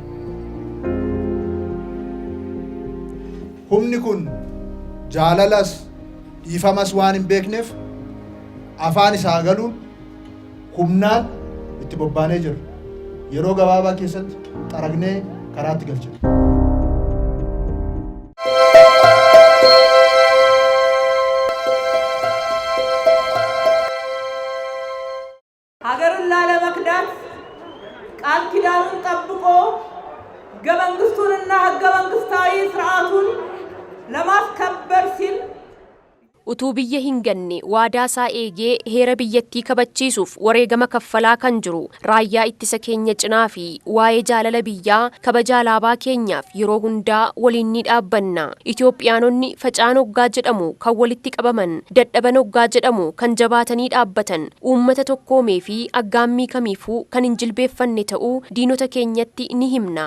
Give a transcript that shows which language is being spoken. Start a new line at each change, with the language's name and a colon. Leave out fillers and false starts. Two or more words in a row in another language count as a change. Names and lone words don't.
Oromo: Humni kun jaalalas dhiifamas waan hin beekneef afaan isaa galuun humnaan itti bobbaanee jira. Yeroo gabaabaa keessatti xaragnee karaatti galchina.
Amharic: ሀገርን ላለመክዳት ቃል ኪዳኑን ጠብቆ ሕገ መንግስቱንና ሕገ መንግስታዊ ስርዓቱን ለማስከበር ሲል
Oromo: utuu biyya hin ganne waadaa isaa eegee heera biyyattii kabachiisuuf wareegama kaffalaa kan jiru raayyaa ittisa keenya cinaa fi waa'ee jaalala biyyaa kabaja alaabaa keenyaaf yeroo hundaa waliin ni dhaabbanna. Itoophiyaanonni facaan hoggaa jedhamu kan walitti qabaman, dadhaban hoggaa jedhamu kan jabaatanii dhaabbatan, uummata tokkoomee fi aggaammii kamiifuu kan hin jilbeeffanne ta'uu diinota keenyatti ni himna.